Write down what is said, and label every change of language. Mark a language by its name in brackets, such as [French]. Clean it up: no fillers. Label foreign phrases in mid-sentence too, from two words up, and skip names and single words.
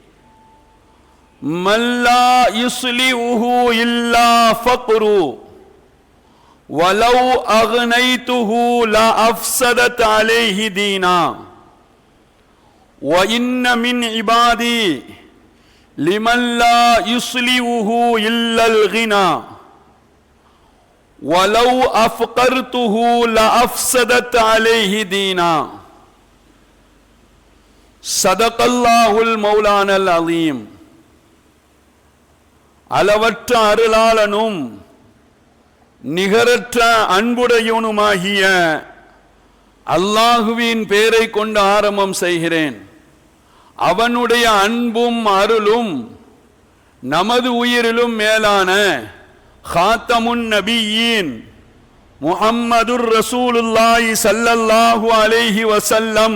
[Arabic] من لا يصلحه إلا الفقر ولو أغنيته لأفسدت عليه دينه وإن من عبادي لمن لا يصلحه إلا الغنى ولو أفقرته لأفسدت عليه دينه. صدق الله مولانا العظيم. [Tamil] அளவற்ற அருளாளனும் நிகரற்ற அன்புடையவனுமாகிய அல்லாஹுவின் பெயரை கொண்டு ஆரம்பம் செய்கிறேன். அவனுடைய அன்பும் அருளும் நமது உயிரிலும் மேலான [Arabic] خاتم النبيين محمد رسول الله صلى الله عليه وسلم